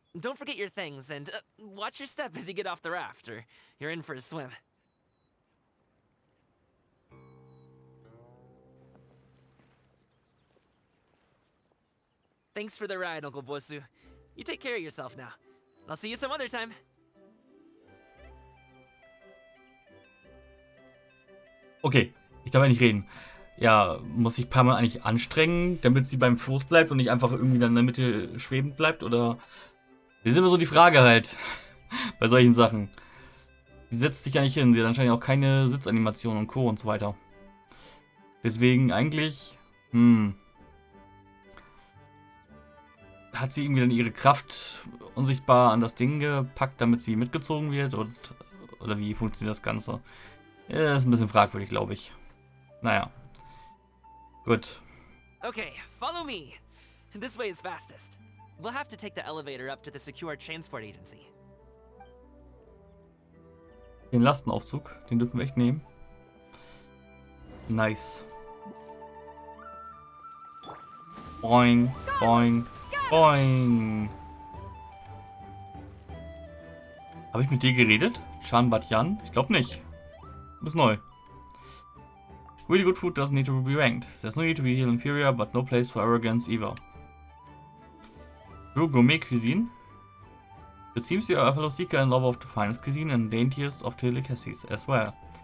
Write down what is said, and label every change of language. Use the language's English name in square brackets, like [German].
[English] Don't forget your things, and watch your step as you get off the raft, or you're in for a swim. Thanks for the ride, Uncle Bosu. You take care of yourself now. I'll see you some other time. [German] Okay, ich darf ja nicht reden. Ja, muss ich Parma eigentlich anstrengen, damit sie beim Floß bleibt und nicht einfach irgendwie dann in der Mitte schwebend bleibt? Oder? Das ist immer so die Frage halt. Bei solchen Sachen. Sie setzt sich ja nicht hin. Sie hat anscheinend auch keine Sitzanimation und Co. und so weiter. Deswegen eigentlich, hat sie irgendwie dann ihre Kraft unsichtbar an das Ding gepackt, damit sie mitgezogen wird? Oder wie funktioniert das Ganze? Ja, ist ein bisschen fragwürdig, glaube ich. Naja. Gut. [English] Okay, follow me. This way is fastest. We'll have to take the elevator up to the secure transport agency. [German] Den Lastenaufzug, den dürfen wir echt nehmen. Nice. Boing, boing, boing. Habe ich mit dir geredet? Chan Batyan? Ich glaube nicht. Du bist neu. [English] Really good food doesn't need to be ranked. There's no need to be heel inferior, but no place for arrogance either. True gourmet cuisine? It seems you are a fellow seeker and lover of the finest cuisine and daintiest of delicacies as well.